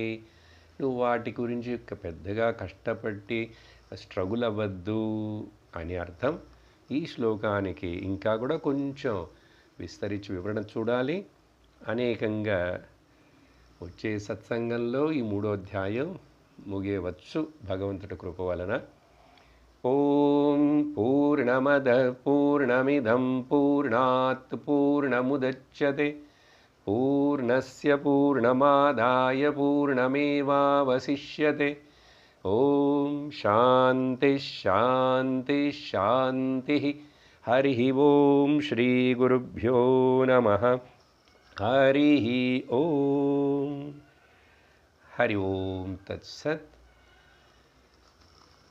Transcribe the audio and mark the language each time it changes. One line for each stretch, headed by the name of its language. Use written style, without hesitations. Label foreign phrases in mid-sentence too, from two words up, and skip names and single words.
Telugu: నువ్వు వాటి గురించి పెద్దగా కష్టపడి స్ట్రగుల్ అవ్వద్దు అని అర్థం. ఈ శ్లోకానికి ఇంకా కూడా కొంచెం విస్తరించి వివరణ చూడాలి. అనేకంగా వచ్చే సత్సంగంలో ఈ 3వ అధ్యాయం ముగియవచ్చు భగవంతుడి కృప వలన.
Sanskrit: ఓం పూర్ణమద పూర్ణమిదం పూర్ణాత్ పూర్ణముదచ్యతే పూర్ణస్య పూర్ణమాదాయ పూర్ణమేవావశిష్యతే. ఓం శాంతి శాంతి శాంతి. హరి ఓం శ్రీ గురుభ్యో నమః. హరి ఓం. హరి ఓం తత్సత్.